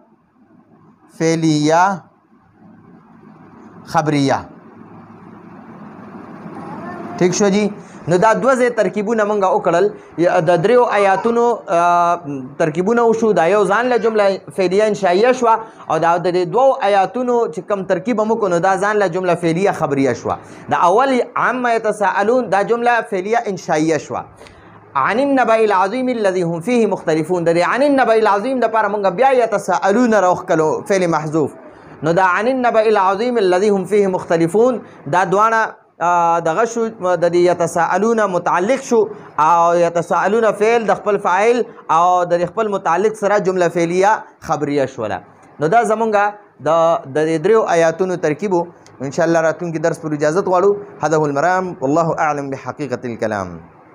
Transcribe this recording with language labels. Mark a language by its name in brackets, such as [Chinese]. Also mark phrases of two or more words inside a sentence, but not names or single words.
[Pashto] فعلیه خبریه ٹھیک شو جی نو دا دوه ځای ترکیبونه مونږ وکړل د دریو آیاتونو ترکیبونه وشو دا یو ځان له جمله فعلیه انشائیه شوه او دا د دوو آیاتونو چې کوم ترکیب هم وکړو نو دا ځان له جمله فعلیه خبریه شوه د اول [Arabic] عما یتساءلون [Pashto] دا جمله فعلیه انشائیه شوه [Arabic] عن النبأ العظیم الذي هم فيه مختلفون [Pashto] د [Arabic] عن النبأ العظیم [Pashto] دپاره مونږ بیا یتساءلون راوښکلو فعل محذوف نو دا [Arabic] عن النبأ العظیم الذي هم فيه مختلفون [Pashto] دا دواړه دغه شو د دې یتساءلون متعلق شو او یتساءلون فعل د خپل فاعل او د خپل متعلق سره جمله فعلیه خبریه شوله نو دا زمونږه د دریو آیاتونو ترکیب [Arabic] ان شاء الله [Pashto] راتلونکي درس پر اجازه غواړو [Arabic] هذا هو المرام والله اعلم بحقیقه الكلام